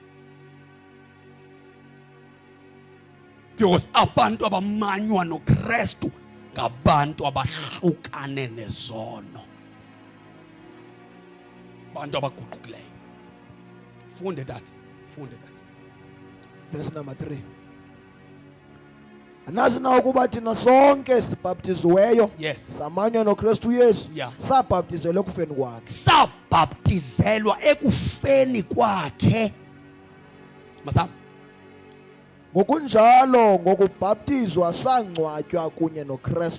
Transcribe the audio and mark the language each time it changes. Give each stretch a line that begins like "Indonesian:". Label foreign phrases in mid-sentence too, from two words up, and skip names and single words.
Xhosa: Because abantu abamanywa noKristu ngabantu abahlukane nezono. Bantu abaguqukileyo. Funde that.
English: Verse number 3.
Xhosa: Anazi na ukuba thina sonke sibhaptiziweyo. Yes. Samanywa noKristu Yesu. Yeah. Sabhaptizelwa ekufeni kwakhe. Sabhaptizelwa ekufeni kwakhe. Masam. Ngokunjalo ngokubhaptizwa sangcwatywa kunye noKristu.